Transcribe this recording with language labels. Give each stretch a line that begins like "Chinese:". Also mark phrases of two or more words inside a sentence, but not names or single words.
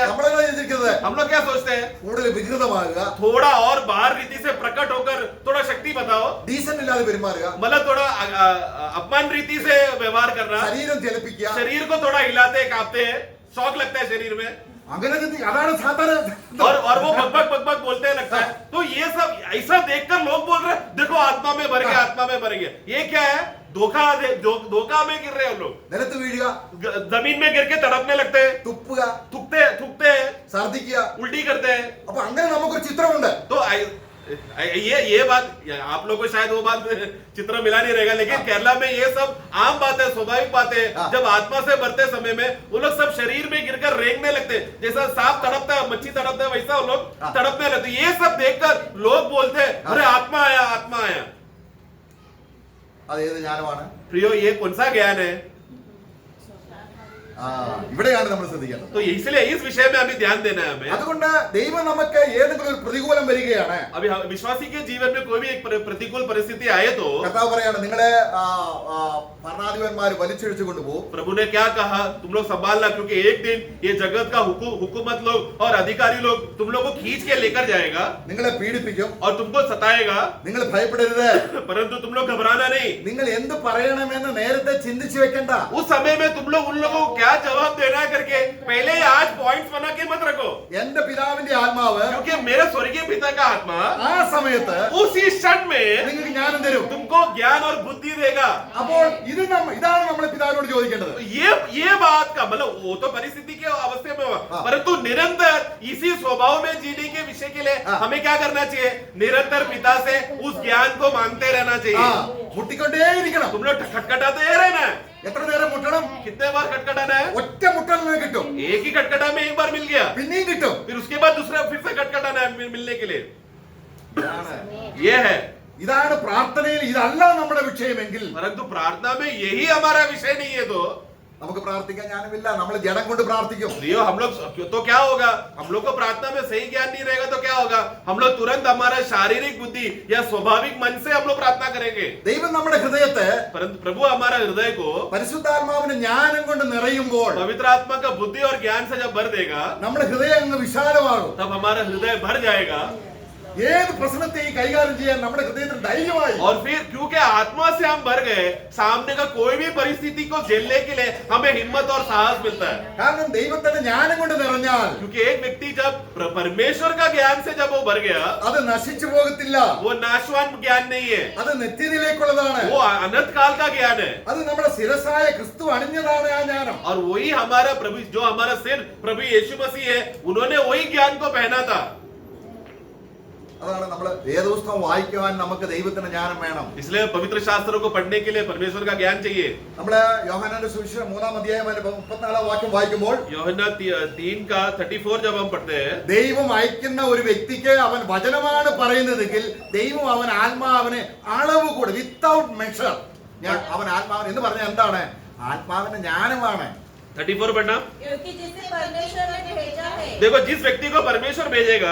Malayalam: നമ്മളെന്താ ചിന്തിക്കുന്നത്?
Hindi: हम लोग क्या सोचते हैं?
Malayalam: കൂടുതൽ വികൃതമാകുക,
Hindi: थोड़ा और बाहर रीति से प्रकट होकर थोड़ा शक्ति बताओ,
Malayalam: ഡീസന്റ് ഇല്ലാതെ പെരുമാറുക,
Hindi: मतलब थोड़ा अपमान रीति से व्यवहार करना,
Malayalam: ശരീരം ചലിപ്പിക്കുക,
Hindi: शरीर को थोड़ा हिलाते कांपते हैं, शौक लगता है शरीर में,
Malayalam: അങ്ങനെ അതാണ് സാധാരണ.
Hindi: और वो बकबक बोलते लगता है। तो ये सब ऐसा देखकर लोग बोल रहे हैं देखो आत्मा में भर गया, आत्मा में भर गया। ये क्या है? धोखा में गिर रहे हैं लोग,
Malayalam: നിലത്ത് വീഴുക,
Hindi: जमीन में गिर के तड़पने लगते हैं,
Malayalam: തുപ്പുക,
Hindi: थूकते हैं,
Malayalam: ഛർദിക്കുക.
Hindi: उल्टी करते हैं।
Malayalam: അപ്പൊ അങ്ങനെ നമുക്കൊരു ചിത്രമുണ്ട്.
Hindi: तो ये बात आप लोग को शायद वो बात चित्र मिला नहीं रहेगा, लेकिन केरला में ये सब आम बात है, स्वाभाविक बात है। जब आत्मा से भरते समय में वो लोग सब शरीर में गिरकर रेंगने लगते हैं, जैसा सांप तड़पता है, मच्छी तड़पता है, वैसा वो लोग तड़पने लगते। ये सब देखकर लोग बोलते हैं अरे आत्मा आया, आत्मा आया।
Malayalam: അത് ഏത് ജ്ഞാനമാണ്?
Hindi: प्रियो ये कौन सा ज्ञान है?
Malayalam: ഇവിടെയാണ് നമ്മൾ ശ്രദ്ധിക്കേണ്ടത്.
Hindi: तो इसलिए इस विषय में अभी ध्यान देना है हमें।
Malayalam: അതുകൊണ്ട് ദൈവം നമുക്ക് ഏതെങ്കിലും ഒരു പ്രതികൂലം വരികയാണ്,
Hindi: अभी विश्वासी के जीवन में कोई भी एक प्रतिकूल परिस्थिति आए तो
Malayalam: കർത്താവ് പറയാണ് നിങ്ങളെ ഭരണാധിപന്മാർ വലിച്ചിഴിച്ചു കൊണ്ടുപോകും.
Hindi: प्रभु ने क्या कहा? तुम लोग संभालना, क्योंकि एक दिन ये जगत का हुकूमत लोग और अधिकारी लोग तुम लोग को खींच के लेकर जाएगा
Malayalam: നിങ്ങളെ പീഡിപ്പിക്കും,
Hindi: और तुमको सताएगा,
Malayalam: നിങ്ങൾ ഭയപ്പെടരുത്.
Hindi: परंतु तुम लोग घबराना नहीं।
Malayalam: നിങ്ങൾ എന്ത് പറയണമെന്ന് നേരത്തെ ചിന്തിച്ചു വെക്കണ്ട.
Hindi: उस समय में तुम लोग उन लोगों को क्या जवाब देना है करके पहले ही आज पॉइंट्स बना के मत रखो,
Malayalam: എന്റെ പിതാവിന്റെ ആത്മാവ്
Hindi: क्योंकि मेरे स्वर्गीय पिता का आत्मा
Malayalam: ആ സമയത്ത്
Hindi: उसी क्षण में
Malayalam: നിങ്ങൾക്ക് ജ്ഞാനം തരും.
Hindi: तुमको ज्ञान और बुद्धि देगा।
Malayalam: അപ്പോൾ ഇതാണ് നമ്മൾ പിതാവിനോട് ചോദിക്കേണ്ടത്.
Hindi: तो ये बात का मतलब वो तो परिस्थिति के अवस्था में हुआ, परंतु निरंतर इसी स्वभाव में जीने के विषय के लिए हमें क्या करना चाहिए? निरंतर पिता से उस ज्ञान को मांगते रहना चाहिए।
Malayalam: മുട്ടിക്കൊണ്ടേയിരിക്കണം.
Hindi: तुम लोग खटखटाते रहना है।
Malayalam: എത്ര നേരം മുട്ടണം?
Hindi: कितने बार खटखटाना है?
Malayalam: ഒറ്റ മുട്ടലിന് കിട്ടും,
Hindi: एक ही खटखटा में एक बार मिल गया,
Malayalam: പിന്നെയും കിട്ടും.
Hindi: फिर उसके बाद दूसरा फिर से खटखटाना है मिलने के लिए। ये है,
Malayalam: ഇതാണ് പ്രാർത്ഥനയിൽ ഇതല്ല നമ്മുടെ വിഷയമെങ്കിൽ
Hindi: परंतु प्रार्थना में यही हमारा विषय नहीं है तो
Malayalam: നമുക്ക് പ്രാർത്ഥിക്കാൻ ജ്ഞാനമില്ല, നമ്മൾ ജഡം കൊണ്ട് പ്രാർത്ഥിക്കും.
Hindi: लियो हम लोग तो क्या होगा? हम लोग को प्रार्थना में सही ज्ञान नहीं रहेगा तो क्या होगा? हम लोग तुरंत हमारा शारीरिक बुद्धि या स्वाभाविक मन से हम लोग प्रार्थना करेंगे,
Malayalam: ദൈവം നമ്മുടെ ഹൃദയത്തെ
Hindi: परंतु प्रभु हमारा हृदय को
Malayalam: പരിശുദ്ധാത്മാവിന്റെ ജ്ഞാനം കൊണ്ട് നിറയുമ്പോൾ
Hindi: पवित्र आत्मा का बुद्धि और ज्ञान से जब भर देगा
Malayalam: നമ്മുടെ ഹൃദയം അങ്ങ് വിശാലമാകും.
Hindi: तब हमारा हृदय भर जाएगा,
Malayalam: ഏത് പ്രശ്നത്തെയും കൈകാര്യം ചെയ്യാൻ നമ്മുടെ ഹൃദയത്തിൽ ധൈര്യമായി.
Hindi: और फिर क्योंकि आत्मा से हम भर गए, सामने का कोई भी परिस्थिति को झेलने के लिए हमें हिम्मत और साहस मिलता है।
Malayalam: കാരണം ദൈവത്തിന്റെ ജ്ഞാനം കൊണ്ട് നിറഞ്ഞാൽ
Hindi: क्योंकि एक व्यक्ति जब परमेश्वर का ज्ञान से जब वो भर गया,
Malayalam: അത് നശിച്ചു പോകത്തില്ല,
Hindi: वो नाशवान ज्ञान नहीं है,
Malayalam: അത് നിത്യതയിലേക്കുള്ളതാണ്.
Hindi: वो अनंत काल का ज्ञान है।
Malayalam: അത് നമ്മുടെ ശിരസായ ക്രിസ്തു അണിഞ്ഞതാണ് ആ ജ്ഞാനം.
Hindi: और वही हमारा प्रभु, जो हमारा सिर प्रभु यीशु मसीह है, उन्होंने वही ज्ञान को पहना था।
Malayalam: അതാണ് നമ്മൾ വേദപുസ്തകം വായിക്കുവാൻ നമുക്ക് ദൈവത്തിന്റെ ജ്ഞാനം വേണം.
Hindi: इसलिए पवित्र शास्त्रों को पढ़ने के लिए परमेश्वर का ज्ञान चाहिए।
Malayalam: നമ്മള് യോഹന്നാന്റെ സുവിശേഷം 3-ാം അധ്യായം 34-ാം വാക്യം വായിക്കുമ്പോൾ
Hindi: യോഹന്നാൻ 3 का 34 जब हम पढ़ते हैं,
Malayalam: ദൈവം അയക്കുന്ന ഒരു വ്യക്തിക്ക് അവൻ വചനമാണ് പറയുന്നതെങ്കിൽ ദൈവം അവൻ ആത്മാവിനെ അളവ് കൂടെ
English: without measure
Malayalam: അവൻ ആത്മാവിന് എന്ന് പറഞ്ഞാൽ എന്താണ്? ആത്മാവിന്റെ ജ്ഞാനമാണ്.
Hindi: 34 पढ़ना। क्योंकि जिसे परमेश्वर ने भेजा है देखो जिस व्यक्ति को परमेश्वर भेजेगा